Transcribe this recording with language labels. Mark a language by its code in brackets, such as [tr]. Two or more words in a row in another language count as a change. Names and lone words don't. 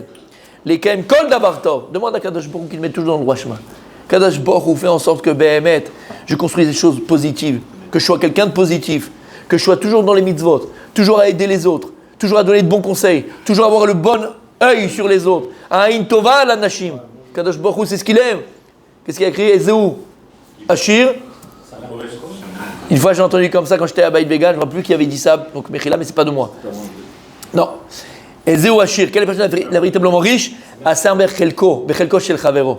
[fr] Les [he] קיים כל דבר טוב. [fr] Demande à [he] קדוש ברוך הוא [fr] qu'il te mette toujours dans le droit chemin. [he] קדוש ברוך הוא [fr] fait en sorte que Behemet, je construis des choses positives, que je sois quelqu'un de positif, que je sois toujours dans les mitzvot, toujours à aider les autres. Toujours à donner de bons conseils, toujours à avoir le bon œil sur les autres. [he] עין טובה לאנשים. קדוש ברוך הוא, [fr] c'est ce qu'il aime. Qu'est-ce qu'il a écrit? [he] איזהו עשיר. [fr] Une fois j'ai entendu comme ça quand j'étais à Baït Vegan, je ne me rappelle plus qui avait dit ça, donc Mechila, mais c'est pas de moi. [he] Non. איזהו עשיר. [fr] Quelle est la personne la véritablement riche? [he] השמח בחלקו, בחלקו של חברו.